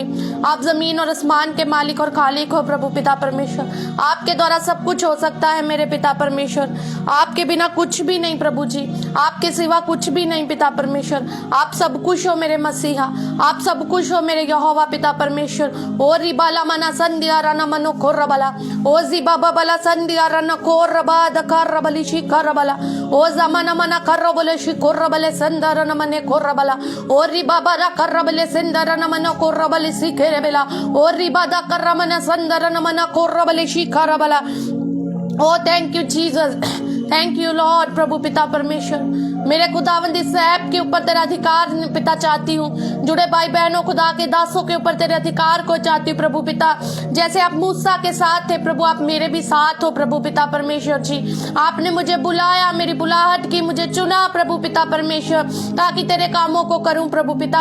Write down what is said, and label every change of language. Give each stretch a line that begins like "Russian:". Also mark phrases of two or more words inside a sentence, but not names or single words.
Hindi: आप जमीन और आसमान के मालिक और खालिक हो प्रभु पिता परमेश्वर। आपके द्वारा सब कुछ हो सकता है मेरे पिता परमेश्वर। आपके बिना कुछ भी नहीं प्रभु जी, आपके सिवा कुछ भी नहीं पिता परमेश्वर। आप सब कुछ हो मेरे मसीहा, आप सब कुछ हो मेरे यहोवा पिता परमेश्वर। ओ रिबाला मना संदिया रना मनो कोरबला। ओ जिबाबा बला संदिया रना कोरबा दकारबली शिकारबला। ओ जमाना मना करबले शिकोरबले संदरन मने कोरबला। ओ रिबाबा रा करबले संदरन मनो कोरबले शिकेरेबला। ओ रिबादा करमना संदरन मना कोरबले शिकारबला।
English: O thank you Jesus, thank you Lord प्रभु पिता परमेश्वर।
Hindi: मेरे खुदावंद इस ऐप के ऊपर तेरा अधिकार पिता चाहती हूँ। जुड़े भाई बहनों खुदा के दासों के ऊपर तेरे अधिकार को चाहती हूँ प्रभु पिता। जैसे आप मूसा के साथ थे प्रभु, आप मेरे भी साथ हो प्रभु पिता परमेश्वर जी। आपने मुझे बुलाया, मेरी बुलाहट की, मुझे चुना प्रभु पिता परमेश्वर, ताकि तेरे कामों को करूं प्रभु पिता।